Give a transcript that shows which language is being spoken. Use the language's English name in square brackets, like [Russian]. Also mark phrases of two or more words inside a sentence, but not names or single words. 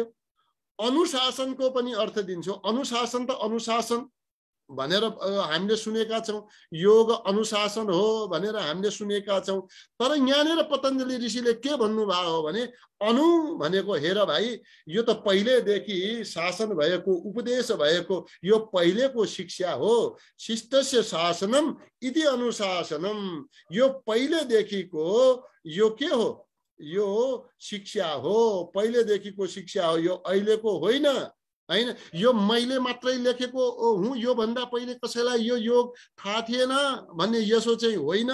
[Nepali] अनुशासनको पनि अर्थ दिन्छु। अनुशासन त अनुशासन भनेर हामीले सुनेका छौं, योग अनुशासन हो भनेर हामीले सुनेका छौं। तर यहाँनिर पतञ्जलि ऋषिले के भन्नुभयो हो भने, अनु भनेको हेर भाइ, यो त पहिलेदेखि शासन भएको, उपदेश भएको, यो पहिलेको शिक्षा हो। [Sanskrit] शिष्टस्य शासनम इति अनुशासनम, [Nepali] यो पहिलेदेखिको यो के हो? यो शिक्षा हो, पहिलेदेखिको शिक्षा हो, यो अहिलेको होइन, हैन? यो मैले मात्रै लेखेको हुँ, यो भन्दा पहिले कसैलाई यो योग थाहा थिएन भन्ने यसो चाहिँ होइन।